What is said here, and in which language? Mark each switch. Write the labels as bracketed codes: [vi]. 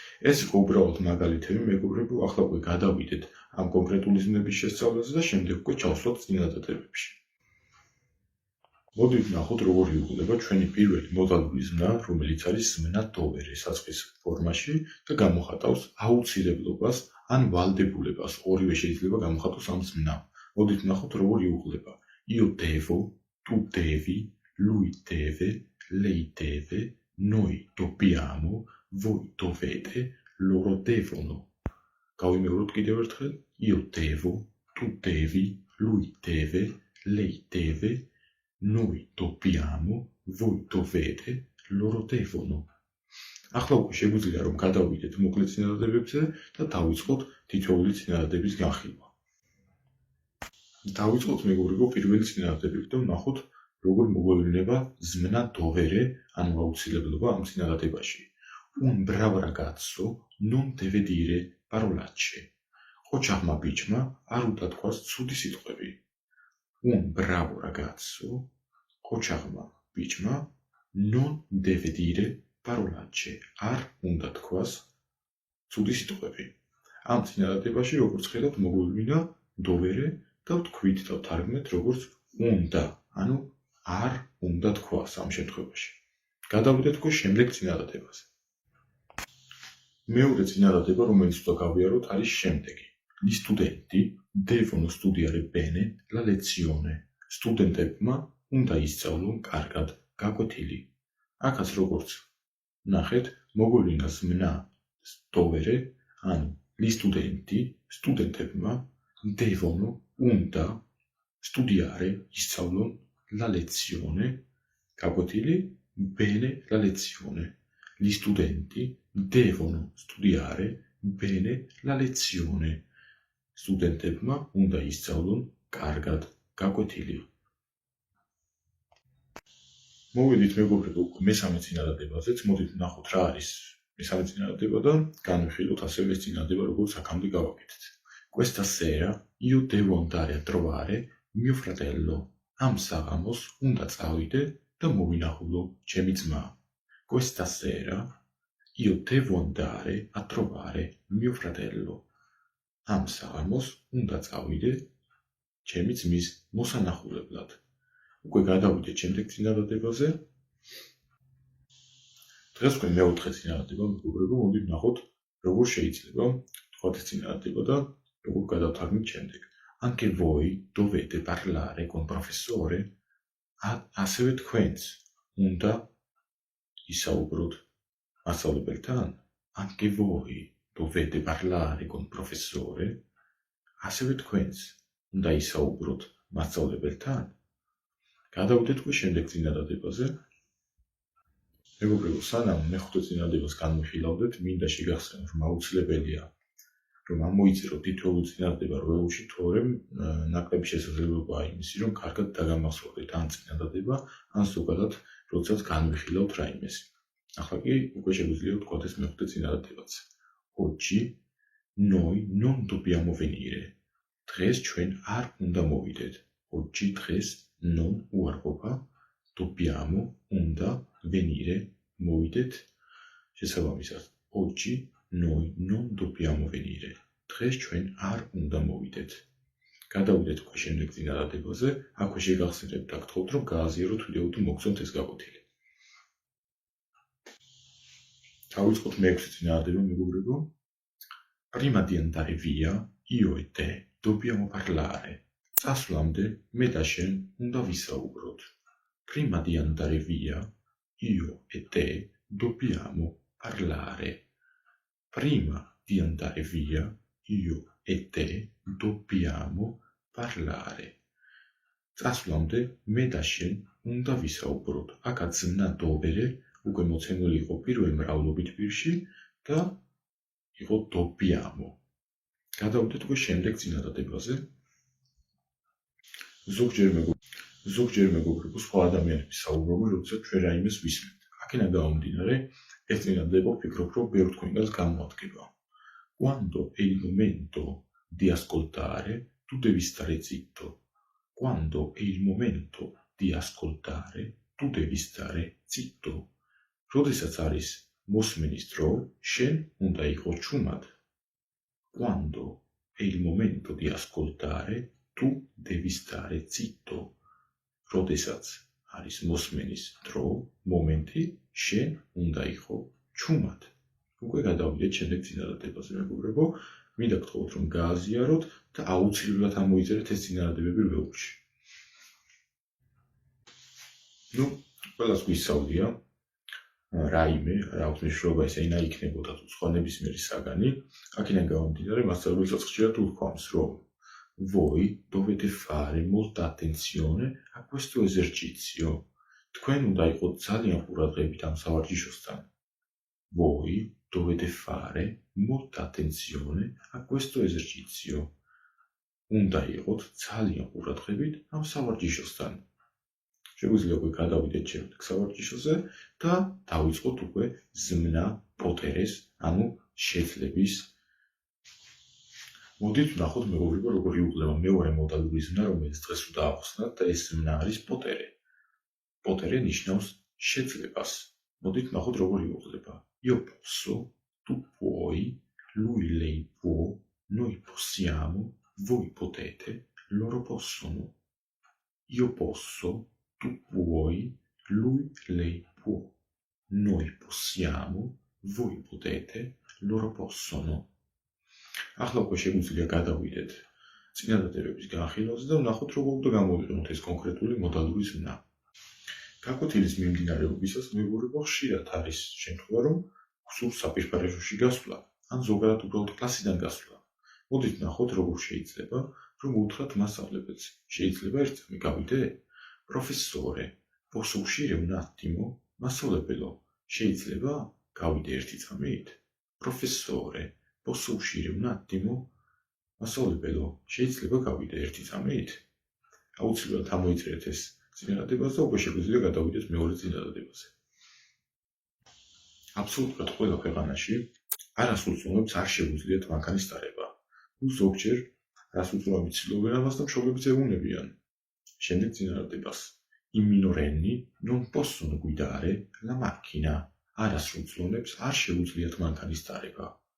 [ka] ეს იყო უბრალოდ მაგალითები, მეგობრებო, ახლა უკვე გადავიდეთ ამ კონკრეტული ზმნების შესწავლაზე და შემდეგ უკვე ჩავსვლათ წინადადებებში. მოდით ვნახოთ როგორ იუღლება ჩვენი პირველი მოდალური ზმნა, რომელიც არის ზმნა დოვერე საწყის ფორმაში და გამოხატავს აუცილებლობას ან ვალდებულებას. ორივე შეიძლება გამოხატოს ამ ზმნამ. მოდით ვნახოთ როგორ იუღლება. [it] Io devo, tu devi, lui deve, lei deve, noi dobbiamo, voi dovete, loro devono. [ka] გავიმეოროთ კიდევ ერთხელ. [it] Io devo, tu devi, lui deve, lei deve, noi dobbiamo, voi dovete, loro devono. [ka] ახლა უკვე შეგვიძლია რომ გადავიდეთ მოკლე წინადადებებზე და დავიწყოთ თითოეული წინადადების განხილვა. დავიწყოთ მეგობრებო პირველი წინადადებებით და ვნახოთ როგორ მოგვევლინება ზმნა დოვერე, ანუ აუცილებლობა ამ წინადადებაში. [it] Un bravo ragazzo non deve dire parolacce. [ka] ყოჩაღმა ბიჭმა არ უნდა თქვას ცუდი სიტყვები. [it] Un bravo ragazzo, [ka] ყოჩაღმა ბიჭმა [it] non deve dire parolacce, [ka] არ უნდა თქვას ცუდი სიტყვები. ამ წინადადებაში როგორც ხედავთ მოგვივლინა დოვერე და ვთქვით და ვთარგმნეთ როგორც უნდა, ანუ არ უნდა თქვას ამ შემთხვევაში. გადავიდეთ უკვე შემდეგ წინადადებაზე. მეორე წინადადება, რომელიც უნდა გავიაროთ, არის შემდეგი. [it] Gli studenti devono studiare bene la lezione. [ka] სტუდენტებმა უნდა ისწავლონ კარგად გაკვეთილი. აქაც როგორც ნახეთ, მოგვივლინა ზმნა დოვერე, ანუ [it] gli studenti, [ka] სტუდენტებმა [it] devono, [ka] უნდა [it] studiare, [ka] ისწავლონ [it] la lezione, [ka] გაკვეთილი, [it] bene la lezione. Gli studenti devono studiare bene la lezione. [ka] სტუდენტებმა უნდა ისწავლონ კარგად გაკვეთილი. მოვიდით მეგობრებო მესამე წინადადებაზეც, მოდით ვნახოთ რა არის მესამე წინადადება და განვიხილოთ ასევე ეს წინადადება როგორც აქამდე გავაკეთეთ. [it] Questa sera io devo andare a trovare mio fratello. [ka] ამ საღამოს უნდა წავიდე და მოვინახულო ჩემი ძმა. [it] Questa sera io devo andare a trovare mio fratello. [ka] ამ საღამოს უნდა წავიდე ჩემი ძმის მოსანახულებლად. უკვე გადავიდეთ შემდეგ წინადადებაზე. დღეს თქვენ მეოთხე წინადადება მეგობრებო, მოდით ნახოთ როგორ შეიძლება თქვათ ეს წინადადება და როგორ გადავთარგმნით შემდეგ. [it] Anche voi dovete parlare con professore, [ka] ასევე თქვენც უნდა ისაუბროთ მასწავლებელთან. [it] Anche voi dovete parlare con professore, [ka] ასევე თქვენც უნდა ისაუბროთ მასწავლებელთან. გადავიდეთ უკვე შემდეგ წინადადებაზე. მეგობრებო, სანამ მეხუთე წინადადებას განვიხილავდეთ, მინდა შეგახსენოთ, რომ აუცილებელია, რომ ამოიწეროთ თითოეული წინადადება რვეულში, თორემ ნაკლები შესაძლებლობაა იმისი, რომ კარგად დაგამახსოვრდეთ ან წინადადება, ან ზოგადად, როდესაც განვიხილავთ რაიმეს. ახლა კი უკვე შეგვიძლია ვთქვათ ეს მეხუთე წინადადებაც. [it] Oggi noi non dobbiamo venire. [ka] დღეს ჩვენ არ უნდა მოვიდეთ. [it] Oggi [ka] დღეს [it] non [ka] უარყოფა, [it] dobbiamo [ka] უნდა [it] venire [ka] მოვიდეთ. შესაბამისად, [it] oggi noi non dobbiamo venire. [ka] დღეს ჩვენ არ უნდა მოვიდეთ. გადავიდეთ უკვე შემდეგ წინადადებაზე, აქვე შეგახსენებთ და გთხოვთ, რომ გააზიაროთ ვიდეო თუ მოგცემთ ეს გაკვეთილი. დავიწყოთ მეექვსე წინადადება, მეგობრებო. [it] Prima di andare via, io e te dobbiamo parlare. [ka] წასვლამდე მე და შენ უნდა ვისაუბროთ. Prima di andare via, io e te dobbiamo parlare. Prima di andare via, io e te dobbiamo parlare. წასვლამდე მე და შენ უნდა ვისაუბროთ. აქაც ზმნა dobere უკვე მოცემული იყო პირველ მრავლობით პირში და იყო [it] dobbiamo. [ka] გადავიდეთ უკვე შემდეგ წინადადებაზე. ზოგჯერ მეგობრებო, სხვა ადამიანების საუბრობენ, როდესაც ჩვენ რაიმეს ვისმენთ. აქედან გამომდინარე, ეს წინადადება ვფიქრობ, რომ ბევრ თქვენგანს გამოადგება. [it] Quando è il momento di ascoltare, tu devi stare zitto. Quando è il momento di ascoltare, tu devi stare zitto. [ka] როდესაც არის მოსმენის დრო, შენ უნდა იყო ჩუმად. [it] Quando è il momento di ascoltare, tu devi stare zitto. [ka] როდესაც არის მოსმენის დრო, მომენტი, შენ უნდა იყო ჩუმად. უკვე გადავიდეთ შემდეგ წინადადებაზე, მეგობრებო. მინდა გთხოვთ, რომ გააზიაროთ და აუცილებლად ამოიწერეთ ეს წინადადებები რვეულში. ყველას გვისწავლია რაიმე, აქვს მნიშვნელობა ეს ენა იქნებოდა თუ სხვა ნებისმიერი საგანი. აქედან გამომდინარე, მასწავლებელსაც ხშირად უთქვამს, რომ [it] voi dovete fare molta attenzione a questo esercizio. [ka] თქვენ უნდა იყოთ ძალიან ყურადღებით ამ სავარჯიშოსთან. [it] Voi dovete fare molta attenzione a questo esercizio. [ka] უნდა იყოთ ძალიან ყურადღებით ამ სავარჯიშოსთან. შეგვიძლია უკვე გადავიდეთ შემდეგ სავარჯიშოზე და დავიწყოთ უკვე ზმნა პოტერეს, ანუ შეძლების. მოდით ვნახოთ, მეგობრებო, როგორ იუღლება მეორე მოდალური ზმნა, რომელიც დღეს უნდა ავხსნათ და ეს ზმნა არის პოტერე. პოტერე ნიშნავს შეძლებას. მოდით ვნახოთ, როგორ იუღლება. [it] Io posso, tu puoi, lui lei può, noi possiamo, voi potete, loro possono. Io posso, tu puoi, lui lei può, noi possiamo, voi potete, loro possono. [ka] ახლა უკვე შეგვიძლია გადავიდეთ წინადადებების განხილვაზე და ვნახოთ, როგორ უნდა გამოვიყენოთ ეს კონკრეტული მოდალური ზმნა. გაკვეთილის მიმდინარეობისას, მეგობრებო, ხშირად არის შემთხვევა, რომ გსურთ საპირისპიროში გასვლა, ან ზოგადად უბრალოდ კლასიდან გასვლა. მოდით ვნახოთ, როგორ შეიძლება, რომ უთხრათ მასწავლებელს. შეიძლება ერთწამი გავიდე? [it] Professore, posso uscire un attimo? [ka] მასწავლებელო, შეიძლება გავიდე ერთი წამით? [it] Professore, posso uscire un attimo? [ka] მასწავლებელო, შეიძლება გავიდე ერთი წამით? აუცილებლად ამოიწერეთ ეს წინადადებას და უკვე შეგვიძლია გადავიდეთ მეორე წინადადებაზე. აბსოლუტურად ყველა ქვეყანაში არასრულწლოვანებს არ შეუძლიათ მანქანის ტარება. ზოგჯერ რასრულწლოვანები ცდილობენ ამას და მშობლებიც ეუბნებიან. შემდეგ წინადადებას. [it] I minorenni non possono guidare la macchina. [ka] არასრულწლოვანებს არ შეუძლიათ მანქანის ტარება.